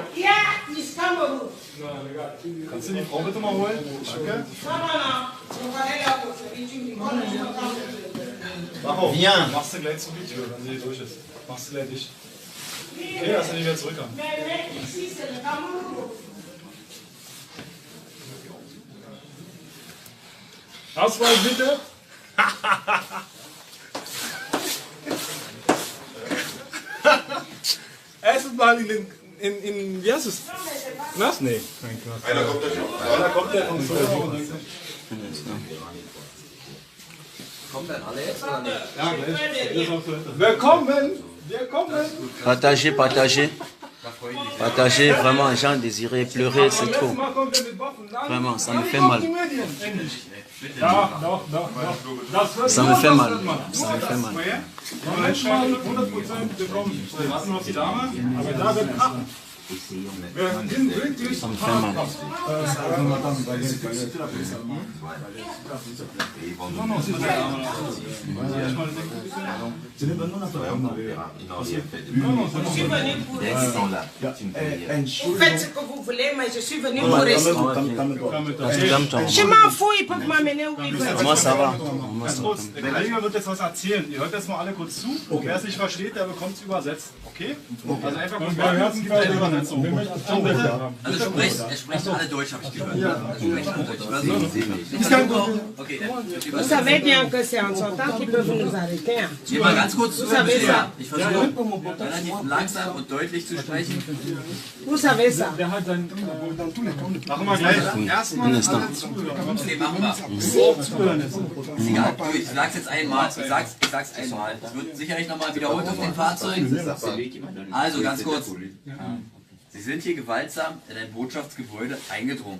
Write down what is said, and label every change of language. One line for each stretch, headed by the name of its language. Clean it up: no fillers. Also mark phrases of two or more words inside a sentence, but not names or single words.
English: Yeah, Miss Cameroun.
German: Kannst du die Frau bitte mal holen? Danke. Mach auf. Viens. Machst du gleich zu die Tür, wenn sie durch ist. Machst du gleich dicht. Okay, lass sie nicht wieder zurück an.
French: Mais ici, c'est le Cameroun.
German: Ausweis bitte. Erstes Mal in wie heißt es? Was? Nee. Einer kommt ja schon. Einer kommt ja von so. Kommen dann alle jetzt oder nicht? Ja, gleich. Willkommen! Willkommen!
French: Partagez, partagez. Partagez, vraiment, Jean désiré pleurer, c'est trop. Vraiment, ça me fait mal.
German: Ja, doch.
French: Ça me fait mal. Ça me fait mal.
German: Reinschreiben, 100% bekommen. Lassen wir die Dame, aber da wird wer wirklich
French: Ça me fait mal. Vous faites ce que vous voulez, mais je suis venu pour rester. Je m'en fous, ils peuvent m'amener où ils veulent. Moi, ça va.
German: Ganz kurz, der Kollege wird jetzt was erzählen. Ihr hört jetzt mal alle kurz zu. Wer es nicht versteht, der bekommt es übersetzt. Okay? Also einfach kurz eine Übersetzung. Also er spricht alle Deutsch, habe ich gehört. Okay,
French: Vous savez bien que c'est en son temps qu'ils peuvent nous arrêter. Hein.
German: Hier mal ganz kurz zu.
French: Vous savez ça.
German: Ich versuche relativ langsam und deutlich zu sprechen.
French: Vous savez ça.
German: Machen wir gleich. Erstmal alle zuhören. Okay, machen wir. Ist egal, ich sag's jetzt einmal. Ich sag's einmal. Es wird sicherlich nochmal wiederholt auf den Fahrzeugen. Also ganz kurz. Sie sind hier gewaltsam in ein Botschaftsgebäude eingedrungen.